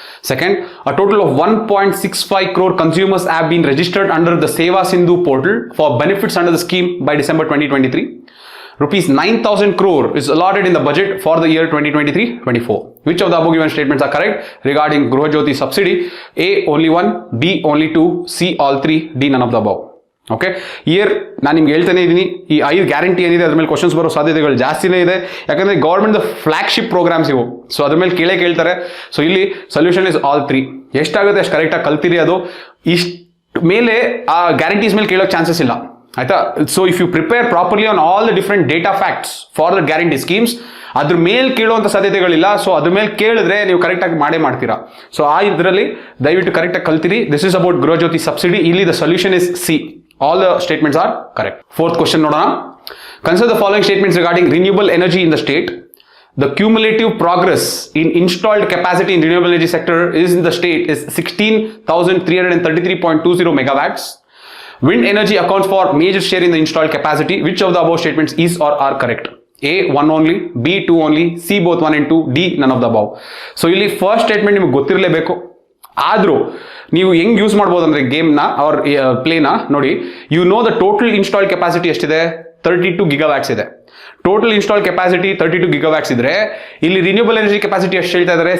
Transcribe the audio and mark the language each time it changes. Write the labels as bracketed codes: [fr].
[en] Second, a total of 1.65 crore consumers have been registered under the Seva Sindhu portal for benefits under the scheme by December 2023. Rupees 9,000 crore is allotted in the budget for the year 2023-24. Which of the above given statements are correct regarding Gruha Jyoti subsidy? A only 1, B only 2, C all 3, D none of the above. [kn] Okay, year ನಾನು ನಿಮ್ಗೆ ಹೇಳ್ತಾನೆ ಇದ್ದೀನಿ, ಈ 5 guarantee ಏನಿದೆ ಅದ್ರ ಮೇಲೆ questions ಬರೋ ಸಾಧ್ಯತೆಗಳು ಜಾಸ್ತಿನೇ ಇದೆ. ಯಾಕಂದ್ರೆ ಗೌರ್ಮೆಂಟ್ ಫ್ಲಾಗ್ಶಿಪ್ ಪ್ರೋಗ್ರಾಮ್ಸ್ ಇವು, ಸೊ ಅದ್ರ ಮೇಲೆ ಕೇಳ್ತಾರೆ. ಸೊ ಇಲ್ಲಿ [en] Solution is all 3. [kn] ಎಷ್ಟಾಗುತ್ತೆ ಅಷ್ಟು ಕರೆಕ್ಟಾಗಿ ಕಲ್ತಿರಿ. ಅದು ಇಷ್ಟ ಮೇಲೆ ಆ ಗ್ಯಾರಂಟೀಸ್ ಮೇಲೆ ಕೇಳೋಕೆ ಚಾನ್ಸಸ್ ಇಲ್ಲ, ಆಯ್ತಾ? [en] so if you prepare properly on all the different data facts for the guarantee schemes, [kn] ಅದ್ರ ಮೇಲೆ ಕೇಳುವಂಥ ಸಾಧ್ಯತೆಗಳಿಲ್ಲ. ಸೊ ಅದ್ರ ಮೇಲೆ ಕೇಳಿದ್ರೆ ನೀವು ಕರೆಕ್ಟಾಗಿ ಮಾಡೇ ಮಾಡ್ತೀರಾ. ಸೊ ಆ ಇದರಲ್ಲಿ ದಯವಿಟ್ಟು ಕರೆಕ್ಟಾಗಿ ಕಲ್ತಿರಿ. [en] This is about Gruha Jyothi subsidy. ಇಲ್ಲಿ the solution is C. All the statements are correct. Fourth question [kn] ನೋಡೋಣ. [en] Consider the following statements regarding renewable energy in the state. The cumulative progress in installed capacity in renewable energy sector is in the state is 16,333.20 megawatts. Wind energy accounts for major share in the installed capacity. Which of the above statements is or are correct? A 1 only, B 2 only, C both 1 and 2, D none of the above. [kn] So ಇಲ್ಲಿ first statement ನಿಮ್ಗೆ ಗೊತ್ತಿರಲೇಬೇಕು. ಆದರೂ ನೀವು ಹೆಂಗೆ use ಮಾಡ್ಬೋದು ಅಂದರೆ ಗೇಮ್ನ ಅವ್ರ ಪ್ಲೇನ ನೋಡಿ, [en] you know the total install capacity [kn] ಎಷ್ಟಿದೆ? 32 gigawatts ಇದೆ. ಟೋಟಲ್ ಇನ್ಸ್ಟಾಲ್ ಕೆಪಾಸಿಟಿ 32 gigawatts ಇದ್ರೆ ಇಲ್ಲಿ ರಿನ್ಯೂಬಲ್ ಎನರ್ಜಿ ಕೆಪಾಸಿಟಿ ಎಷ್ಟು ಹೇಳ್ತಾ ಇದ್ದಾರೆ?